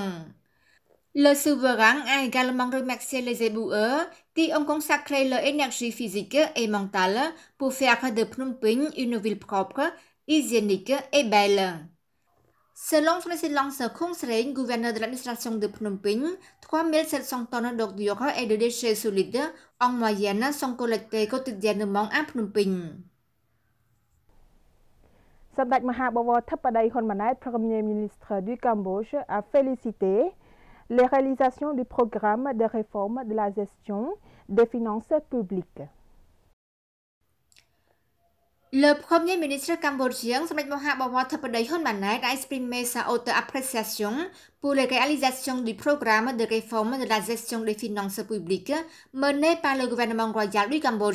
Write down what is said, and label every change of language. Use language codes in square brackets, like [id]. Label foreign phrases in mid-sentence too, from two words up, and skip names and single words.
[fr] Le souverain a également remercié les éboueurs qui ont consacré leur énergie physique et mentale pour faire de Phnom Penh une ville propre, hygiénique et belle. Selon son excellence Khun Sreng, gouverneur de l'administration de Phnom Penh, 3700 tonnes d'ordures et de déchets solides en moyenne sont collectés quotidiennement à Phnom Penh. សម្ដេចមហាបវរធិបតីហ៊ុនម៉ាណែត Premier ministre du Cambodge, a félicité les réalisations du programme de réforme de la gestion des finances publiques. Le Premier ministre cambodgien, Samdech Mahabawar Thappadai Hun Manet, a exprimé sa haute appréciation pour les réalisations du programme de réforme de la gestion des finances publiques mené par le gouvernement royal du Cambodge.